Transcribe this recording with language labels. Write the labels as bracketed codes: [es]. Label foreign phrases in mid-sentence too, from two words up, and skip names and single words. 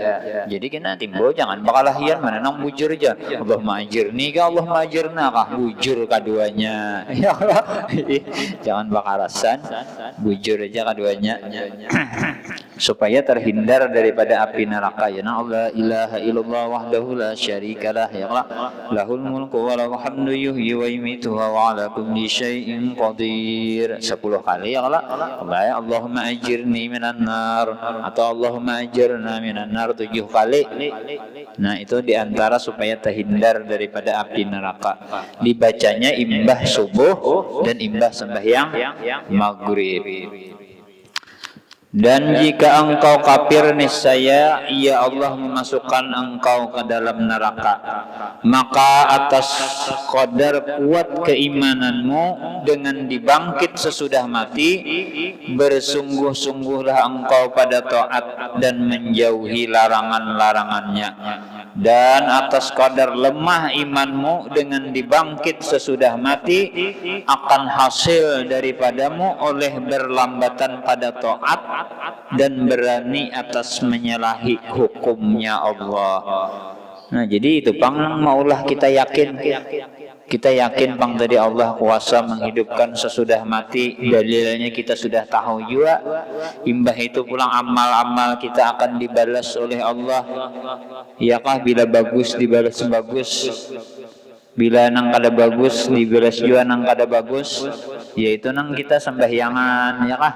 [bjn] Jadi kena timbul jangan bakal lahian mana nang bujur aja. [ar] اللهم أجرني [bjn] ka [ar] اللهم أجرنا [bjn] kah bujur kaduanya. Ya Allah. Jangan bakarasan, bujur aja kaduanya. [id] Supaya terhindar daripada api neraka. [ar] يا الله إله إلا الله وحده لا شريك له يا الله. له الملك وله الحمد يحيي ويميت وعلى كل شيء قدير. [id] 10 kali ya Allah. [ar] اللهم أجرني من النار [id] atau [ar] اللهم أجرنا من النار [id] 7 kali. Nah, itu diantara supaya terhindar daripada api neraka. [bjn] Dibacanya imbah subuh dan imbah sembahyang maghrib. [id] Dan jika engkau kafir, niscaya ya Allah memasukkan engkau ke dalam neraka. Maka atas qadar kuat keimananmu dengan dibangkit sesudah mati, bersungguh-sungguhlah engkau pada taat dan menjauhi larangan-larangannya. Dan atas kadar lemah imanmu dengan dibangkit sesudah mati, akan hasil daripadamu oleh berlambatan pada taat dan berani atas menyalahi hukumnya Allah. [bjn] Nah, jadi itu pang maulah kita yakin pang tadi Allah kuasa menghidupkan sesudah mati. Dalilnya kita sudah tahu juga. Imbah itu pulang amal-amal kita akan dibalas oleh Allah. Iyakah bila bagus dibalas bagus, bila nang kada bagus dibalas juga nang kada bagus, yaitu nang kita sembahyangan, ya kah?